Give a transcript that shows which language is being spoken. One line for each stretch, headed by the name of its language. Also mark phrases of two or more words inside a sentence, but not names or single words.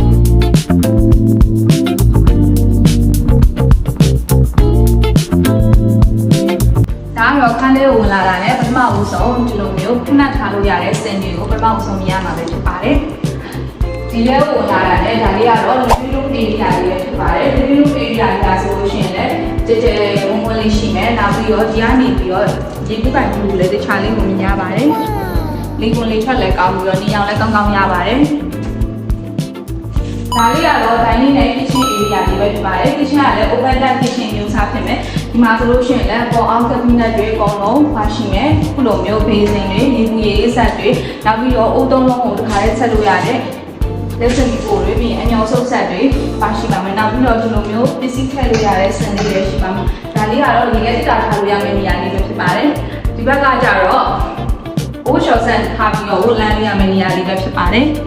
Burmese: ဒါတော့ခန်းလေးကိုဝင်လာတာနဲ့ပထမဦးဆုံးဒီလိုမျိုးခဏထားလို့ရတဲ့စင်တွေကိုပထမဦးဆုံးမြင်ရမှာပဲဖြစ်ပါတယ်ဒီလဲကိုဝင်လာတာနဲ့ဒါလေးကတော့
English: living room area
Burmese: လေးပဲဖြစ်ပါတယ်
English: living room area
Burmese: လေးဆိုလို့ရှိရင်လည်းကြဲကြဲဝန်းဝန်းလေးရှိမယ်နောက်ပြီးတော့ဒီကနေပြီးတော့ရေကူးကန်ဖြူလေးတခြားလေးကိုမြင်ရပါတယ်လေးကွန်လေးထွက်လည်းကောင်းပြီးတော့နေအောင်လည်းကောင်းကောင်းရပါတယ် ဒါလေးကတော့ dining နဲ့
English: kitchen area
Burmese: လေးပဲဖြစ်ပါတယ် kitchen ကလည်း
English: open plan kitchen
Burmese: မျိုးစားဖြစ်မယ်ဒီမှာဆိုလို့ရှိရင်လည်းပေါ်အောင် cabinet တွေအကုန်လုံးပါရှိမယ်ခုလိုမျိုး basin တွေရေဘူးရေဆက်တွေနောက်ပြီးတော့အိုးသုံးလုံးကိုတစ်ခါလေးဆက်လို့ရတယ်လက်စမီပိုတွေပြီးအညောင်ဆုပ်ဆက်တွေပါရှိပါမယ်နောက်ပြီးတော့ဒီလိုမျိုးပစ္စည်းထည့်လို့ရတဲ့စင်လေးတွေရှိပါမယ်ဒါလေးကတော့ရေခဲတက်ထားလို့ရမယ့်နေရာလေးပဲဖြစ်ပါတယ်ဒီဘက်ကကျတော့အိုးရှော့ဆန်ထားပြီးတော့လမ်းလေးရမယ့်နေရာလေးပဲဖြစ်ပါတယ်